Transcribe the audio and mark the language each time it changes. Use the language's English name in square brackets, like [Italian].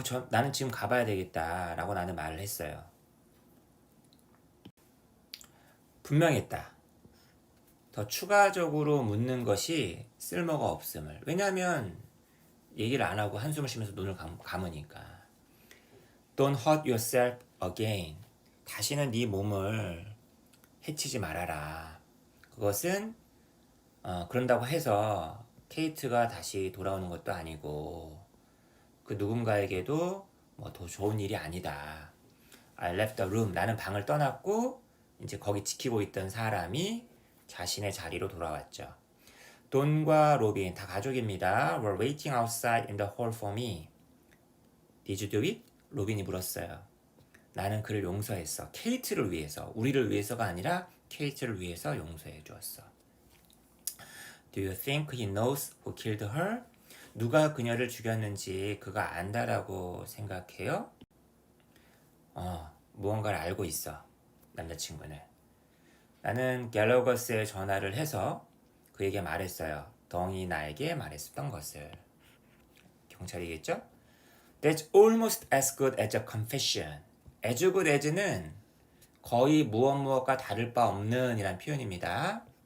[Korean] 나는 지금 가봐야 되겠다 라고 나는 말을 했어요. 분명했다. 더 추가적으로 묻는 것이 쓸모가 없음을. 왜냐하면 얘기를 안 하고 한숨을 쉬면서 눈을 감으니까. [English] Don't hurt yourself again. [Korean] 다시는 네 몸을 해치지 말아라. 그것은 그런다고 해서 케이트가 다시 돌아오는 것도 아니고 그 누군가에게도 뭐 더 좋은 일이 아니다. [English] I left the room. [Korean] 나는 방을 떠났고 이제 거기 지키고 있던 사람이 자신의 자리로 돌아왔죠. 돈과 로빈 다 가족입니다. [English] Were waiting outside in the hall for me. Did you do it? [Korean] 로빈이 물었어요. 나는 그를 용서했어. 케이트를 위해서. 우리를 위해서가 아니라 케이트를 위해서 용서해 주었어. [English] Do you think he knows who killed her? [Korean] 누가 그녀를 죽였는지 그가 안다라고 생각해요? 무언가를 알고 있어. 남자친구는. 나는 갤러거스에 전화를 해서 그에게 말했어요. 덩이 나에게 말했었던 것을. 경찰이겠죠? [English] That's almost as good as a confession. [Korean] as good as는 거의 무엇과 다를 바 없는 이란 표현입니다.